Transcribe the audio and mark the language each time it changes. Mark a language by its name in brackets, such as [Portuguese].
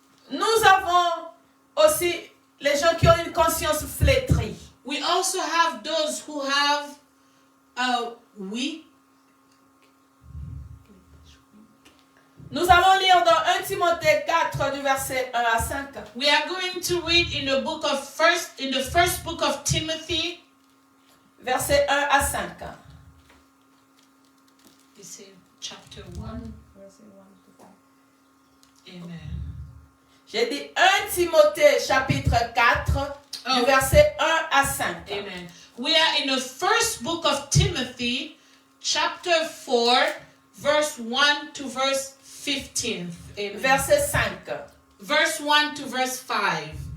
[French] Nous avons aussi les gens qui ont une conscience flétrie. [English] We also have those who have weak. [French] Nous allons lire dans 1 Timothée 4 du verset 1 à 5. [English] We are going to read in the first book of Timothy, [French] Verset 1 à 5. [English] it's in chapter 1. Amen. [French] J'ai dit 1 Timothée chapitre 4 du verset 1 à 5. [English] Amen. We are in the first book of Timothy, chapter 4, verse 1 to verse 15. Amen. [French] Verset 5. [English] Verse 1 to verse 5.